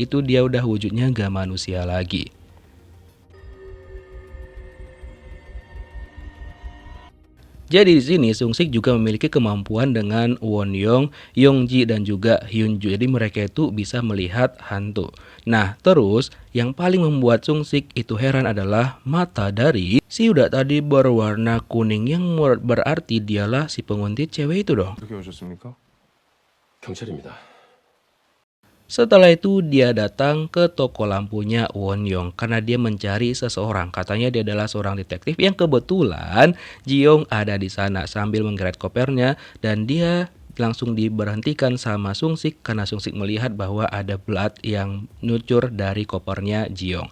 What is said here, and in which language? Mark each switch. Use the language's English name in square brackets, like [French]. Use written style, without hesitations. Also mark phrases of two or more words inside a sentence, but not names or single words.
[Indonesian] Itu dia udah wujudnya nggak manusia lagi. Jadi di sini Sung Sik juga memiliki kemampuan dengan Won Young, Yong Ji dan juga Hyun Ju. Jadi mereka itu bisa melihat hantu. Nah, terus yang paling membuat Sung Sik itu heran adalah mata dari si udah tadi berwarna kuning yang berarti dialah si penguntit cewek itu dong. [Korean] 어떻게 오셨습니까? 경찰입니다. [Indonesian] Setelah itu dia datang ke toko lampunya Won Young karena dia mencari seseorang. Katanya dia adalah seorang detektif yang kebetulan Ji Young ada di sana sambil menggeret kopernya dan dia langsung diberhentikan sama Sung Sik karena Sung Sik melihat bahwa ada blood yang nucur dari kopernya Ji Young.